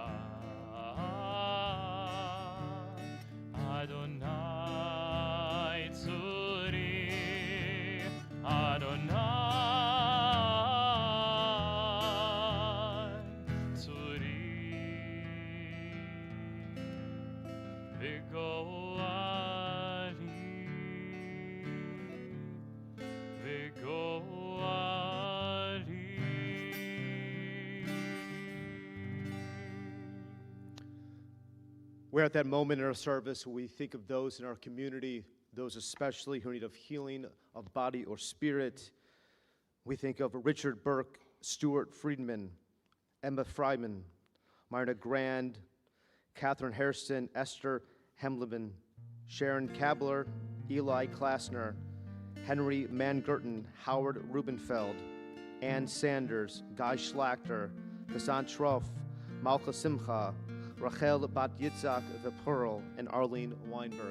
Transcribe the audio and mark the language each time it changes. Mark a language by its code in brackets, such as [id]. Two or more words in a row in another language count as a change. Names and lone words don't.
[he] אדוני צורי, אדוני צורי. וגואלי, וגואלי. [en] We're at that moment in our service where we think of those in our community, those especially who need of healing of body or spirit. We think of Richard Burke, Stuart Friedman, Emma Fryman, Myrna Grand, Catherine Hairston, Esther Hemleman, Sharon Kabler, Eli Klassner, Henry Mangurten, Howard Rubenfeld, Ann Sanders, Guy Schlachter, Hassan Troff, Malka Simcha, Rachel Bat Yitzhak the Pearl, and Arlene Weinberg.